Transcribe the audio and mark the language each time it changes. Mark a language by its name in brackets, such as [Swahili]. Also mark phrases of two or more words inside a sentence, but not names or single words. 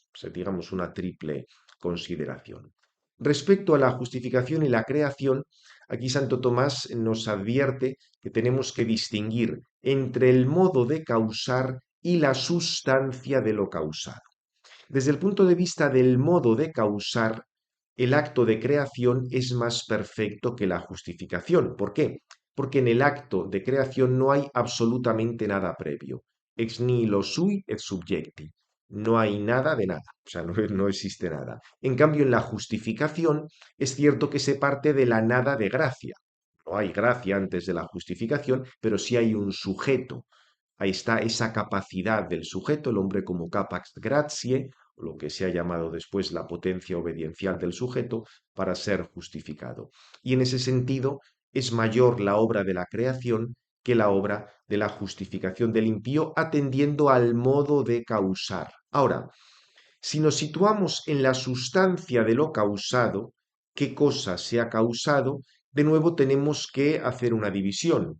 [Spanish] O sea, digamos una triple consideración. Respecto a la justificación y la creación, aquí Santo Tomás nos advierte que tenemos que distinguir entre el modo de causar y la sustancia de lo causado. Desde el punto de vista del modo de causar, el acto de creación es más perfecto que la justificación. ¿Por qué? Porque en el acto de creación no hay absolutamente nada previo. [Latin] Ex nihilo sui et subjecti. [Spanish] No hay nada de nada, o sea, no existe nada. En cambio, en la justificación es cierto que se parte de la nada de gracia. No hay gracia antes de la justificación, pero sí hay un sujeto. ahí está esa capacidad del sujeto, el hombre como [Latin] capax gratiae, [Spanish] lo que se ha llamado después la potencia obediencial del sujeto, para ser justificado. Y en ese sentido es mayor la obra de la creación que la obra de la justificación del impío, atendiendo al modo de causar. Ahora, si nos situamos en la sustancia de lo causado, qué cosa se ha causado, de nuevo tenemos que hacer una división.